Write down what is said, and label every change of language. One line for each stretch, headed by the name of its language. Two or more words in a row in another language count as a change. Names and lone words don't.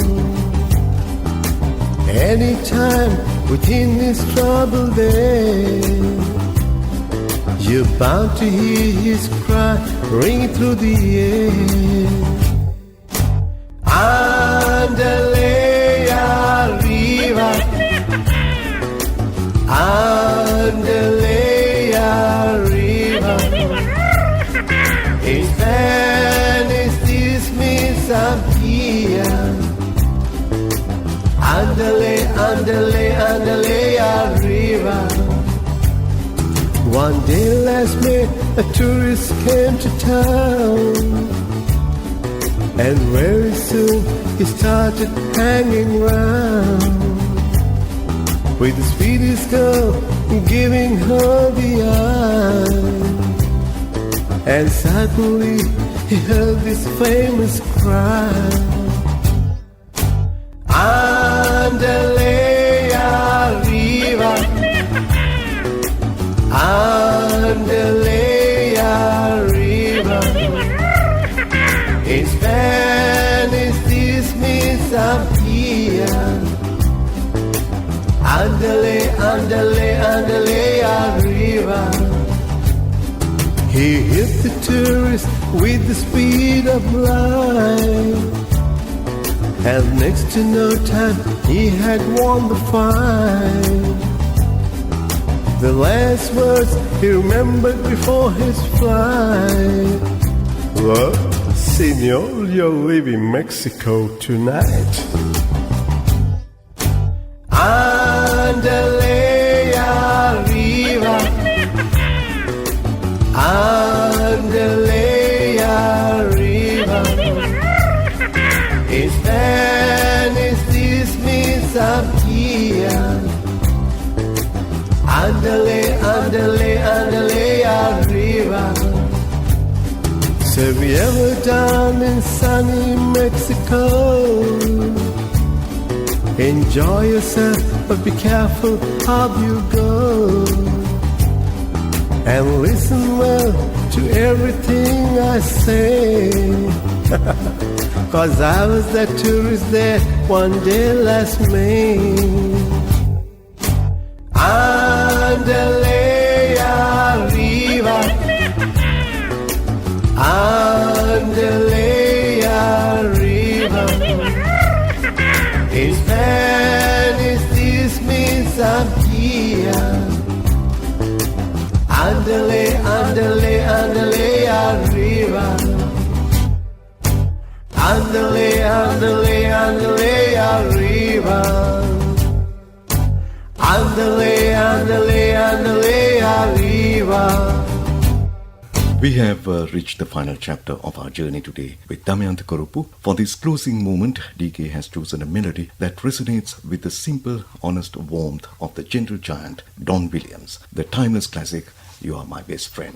English: Anytime within this troubled day, you're bound to hear his cry ring through the air.
Spanish: Andale arriba, andale arriba.
English: In Spanish, this means I'm here.
Spanish: Andale, andale, andale arriba.
English: One day last May, a tourist came to town, and very soon he started hanging round with the sweetest girl giving her the eye. And suddenly he heard this famous cry,
Spanish: andale arriba, andale arriba.
English: In Spanish this means I'm here.
Spanish: Andale, andale, andale arriba.
English: He hit the tourist with the speed of light, and next to no time he had won the fight. The last words he remembered before his flight were, "Senor, you're leaving Mexico tonight."
Spanish: Andale arriba, andale arriba.
English: In Spanish this means I'm here.
Spanish: Andale, andale, andale arriba.
English: So have you ever done in sunny Mexico? Enjoy yourself, but be careful how you go. And listen well to everything I say. 'Cause I was that tourist there one day last May.
Spanish: Andale arriba, andale arriba.
English: In Spanish this means I'm here.
Spanish: Andale, andale, andale arriba. Andale, andale, andale arriba. Andale, andale, andale arriba.
English: We have reached the final chapter of our journey today with Damayantha Kuruppu. For this closing moment, DK has chosen a melody that resonates with the simple, honest warmth of the gentle giant Don Williams, the timeless classic, "You Are My Best Friend."